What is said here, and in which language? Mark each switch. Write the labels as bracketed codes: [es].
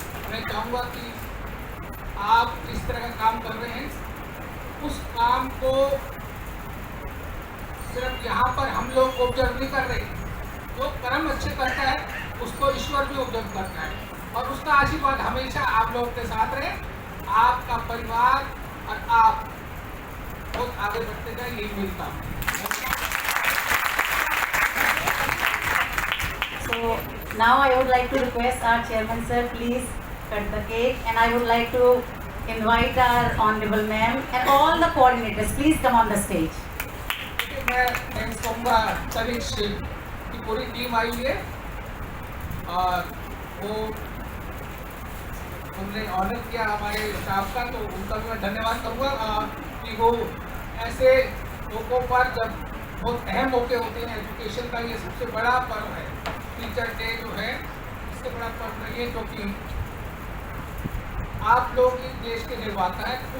[hi] मैं चाहूँगा कि आप जिस तरह का काम कर रहे हैं उस काम को सिर्फ यहाँ पर हम लोग ऑब्जर्व नहीं कर रहे, जो कर्म अच्छे करता है उसको ईश्वर भी ऑब्जर्व करता है और उसका आशीर्वाद हमेशा आप लोगों के साथ रहे। आपका परिवार और आप बहुत आगे बढ़ते जाए, यही मेरी काम है। [en] So now I would like to request our chairman sir, please cut the cake, and I would like to invite our honorable ma'am and all the coordinators, please come on the stage. [hi] मैं thanks कहूँगा तनिष की पूरी team आई है और वो उन्होंने honour किया हमारे स्टाफ का, तो उनका भी मैं धन्यवाद करूँगा कि वो ऐसे मौक़ों पर जब बहुत अहम मौके होते हैं, एजुकेशन का ये सबसे बड़ा पर्व है, टीचर डे जो है इससे बड़ा पर्व नहीं है, क्योंकि आप लोग इस देश के निर्माता है।